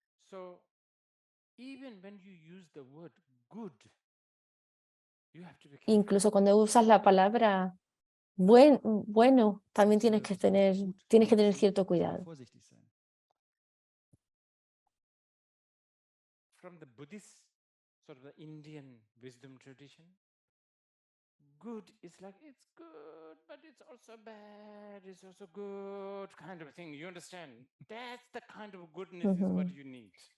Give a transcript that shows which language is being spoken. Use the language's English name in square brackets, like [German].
[English] So even when you use the word good, you have to be careful. [Spanish] Incluso cuando usas la palabra bueno, también tienes que tener cierto cuidado. [English] From the Buddhist, sort of the Indian wisdom tradition, good is like, it's good, but it's also bad, it's also good kind of thing. You understand? That's the kind of goodness is what you need.